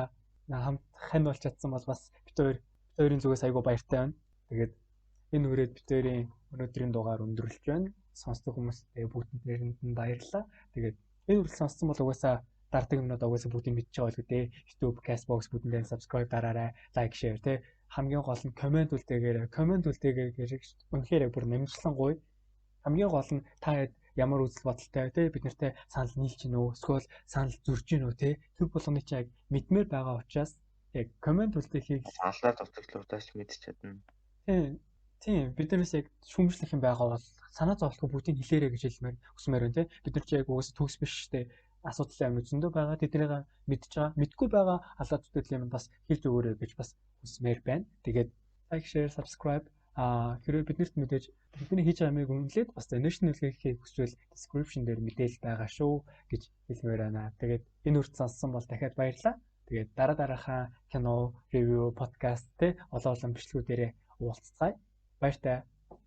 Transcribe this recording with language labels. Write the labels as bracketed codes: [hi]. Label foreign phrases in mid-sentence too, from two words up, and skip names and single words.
[mn] Хамт хань болж чадсан бол бас бид хоёрын зүгээс айгүй баяртай байна. Тэгээд энэ үрээд бид хоёрын өнөөдрийн дугаар өндөрлөж байна. Сонсдог хүмүүстээ бүгдэнд нь баярлалаа. Тэгээд энэ үрэл сонссон бол угаасаа дардаг юмнууд угаасаа бүгдийг мэдчихэж байгаа л үү. YouTube, Castbox бүгдэндээ subscribe дараарай, [en] like, share тий. [mn] Хамгийн гол нь комент үлдээгээрэй. Үнэхээр бүр намжлан гоё. Хамгийн гол нь та ямар үзэл бодолтой тий бид нартай санал нийлж гинэ үү? Эсвэл санал зөрж гинэ үү тий? Тэр болгоны чинь яг мэдмээр байгаа учраас яг комент үлдээхийг алдаа дутагдлуудаас мэдчих чадна. Тийм биднээс яг шүүмжлэх юм байгаа бол санаа зовлтгүй бүгдийг хэлээрэй гэж хэлмээр хүсмээр байна тий. Бид нар чинь яг угсаа төгс биш штэ. Асуудал юм зөндөө байгаа. Тэднийг мэдж байгаа. Мэдгүй байгаа алдаа дутагдал юм бас хэлж өгөөрэй гэж бас хүсмээр байна. Тэгээд [en] like, share, subscribe [mn] хэрвээ биднэрт мэдээж бидний хийж байгаа юмыг үнэлээд бас donation хийхийг хүсвэл description дээр мэдээлэл байгаа шүү гэж хэлмээр байна. Тэгээд энэ үрт сонссон бол дахиад баярлалаа. Тэгээд дараагийнхаа кино, ревю, подкаст те олон бичлэгүүдээрээ уулзцгаая.